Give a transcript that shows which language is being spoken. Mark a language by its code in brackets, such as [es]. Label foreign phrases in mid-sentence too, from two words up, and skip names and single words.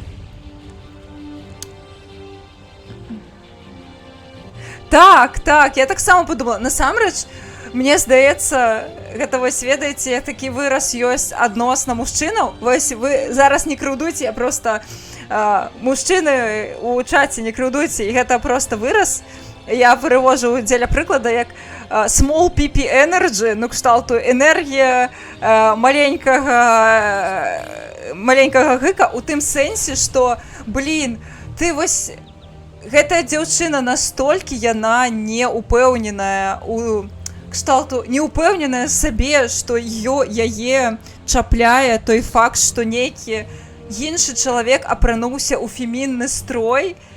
[be] Так, так, я таксама подумала. Насамрэч, мне здаецца, гэта вось, ведаеце, такі выраз ёсць адносна мужчынаў. Вось вы зараз не крыўдуйце, я просто мужчыны у чаце не крыўдуйце, і гэта просто выраз. Я перевожу дзеля прыклада як [en] small pp energy, [be] ну кшталту энергія маленькага гыка у тым сэнсе, што, блін, ты вось гэтая дзяўчына настолькі яна не упэўненая у кшталту, не упэўненая сабе, што яе чапляе той факт, што нейкі іншы чалавек апрануўся ў фемінны строй.